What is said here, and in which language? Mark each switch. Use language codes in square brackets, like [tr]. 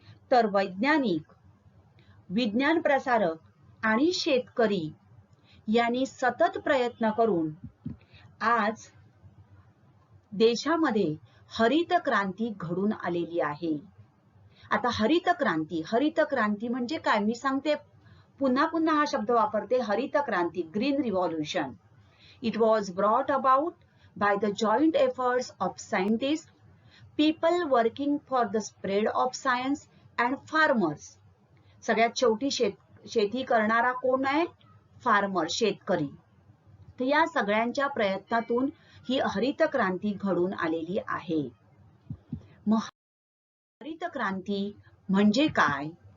[mr] तर वैज्ञानिक, विज्ञान प्रसारक आणि शेतकरी यांनी सतत प्रयत्न करून आज देशामध्ये हरित क्रांती घडून आलेली आहे. आता हरित क्रांती म्हणजे काय, मी सांगते, पुन्हा पुन्हा हा शब्द वापरते, हरित क्रांती, green revolution. [en] It was brought about by the joint efforts of scientists, people working for the spread of science and farmers. [mr] सगळ्यात शेवटी शेती करणारा कोण आहे? फार्मर, शेतकरी. तर या सगळ्यांच्या प्रयत्नातून ही हरित क्रांती घडून आलेली आहे. मग हरित क्रांती म्हणजे काय?